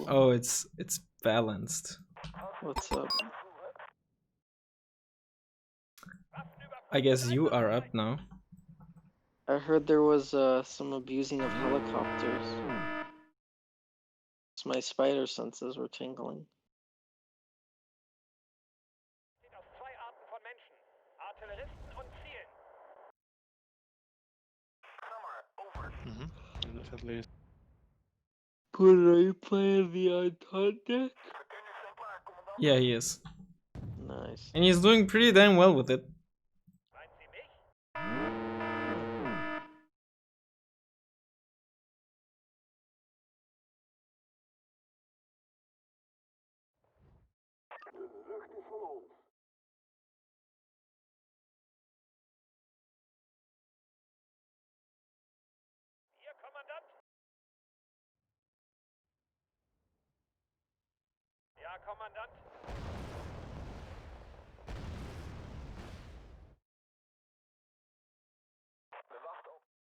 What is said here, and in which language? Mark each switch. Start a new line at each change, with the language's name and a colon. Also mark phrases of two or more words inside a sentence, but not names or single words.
English: Oh, it's balanced. What's up? I guess you are up now. I heard there was some abusing of helicopters. My spider senses were tingling.
German: Besteht aus zwei Arten von Menschen. Artilleristen und Zielen.
English: Definitely. Good, are you playing the Entente? Yeah, he is. Nice. And he's doing pretty damn well with it.
German: Meinen Sie mich?
Dutch: De lucht is van ons.
German: Ihr Kommandant? Ja, Kommandant.
Dutch: Bewacht op.